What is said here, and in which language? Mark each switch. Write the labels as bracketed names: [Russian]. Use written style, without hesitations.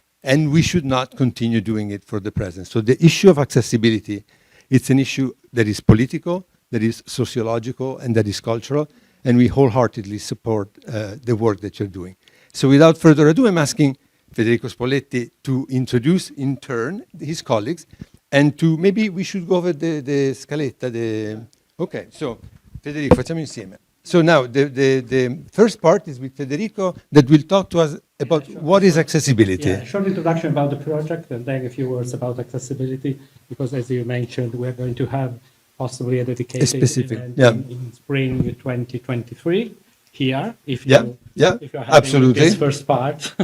[English] And we should not continue doing it for the present. So the issue of accessibility, it's an issue that is political, that is sociological, and that is cultural. And we wholeheartedly support the work that you're doing. So without further ado, I'm asking Federico Spoletti to introduce in turn his colleagues, and to maybe we should go over the scaletta. Okay, so [Italian] Federico, facciamo insieme. [English] So now the first part is with Federico that will talk to us about what is accessibility. Yeah, short introduction about the project and then a few words about accessibility, because as you mentioned, we're going to have possibly a dedicated event in spring 2023 here, if you're having this first part.